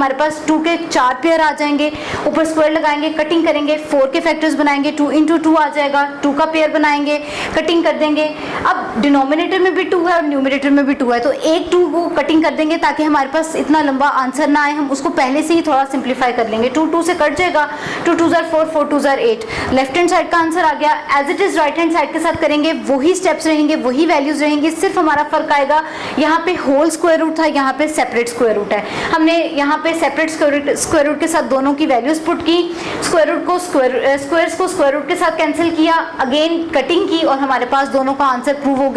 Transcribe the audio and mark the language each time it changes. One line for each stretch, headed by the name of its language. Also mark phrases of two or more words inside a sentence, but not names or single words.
Hindi: हमारे पास 2 के 4 पेयर आ जाएंगे, ऊपर स्क्वायर लगाएंगे, कटिंग करेंगे, 4 के फैक्टर्स बनाएंगे, 2 into 2 आ जाएगा, 2 का पेयर बनाएंगे, कटिंग कर देंगे। अब डिनोमिनेटर में भी 2 है और न्यूमरेटर में भी 2 है, तो एक 2 को कटिंग कर देंगे ताकि हमारे पास इतना लंबा आंसर ना आए, हम उसको पहले से ही थोड़ा सिंप्लीफाई कर लेंगे। 2 2 से कट जाएगा,
English: 2 2s are 4, 4 2s are 8। left hand side
Hindi: का आंसर आ गया।
English: as it is right hand side
Hindi: के साथ करेंगे, वही स्टेप्स रहेंगे, वही वैल्यूज रहेंगी, सिर्फ हमारा फर्क आएगा, यहाँ पे
English: whole square root
Hindi: था, यहाँ पे
English: separate square root
Hindi: है। हमने यहाँ पे
English: separate square root
Hindi: के साथ दोनों की
English: values put
Hindi: की,
English: square root
Hindi: को स्क्वायर्स को
English: square root
Hindi: के साथ कैंसिल किया,
English: again cutting
Hindi: की और हमारे पास दोनों का
English: answer prove
Hindi: हो गया।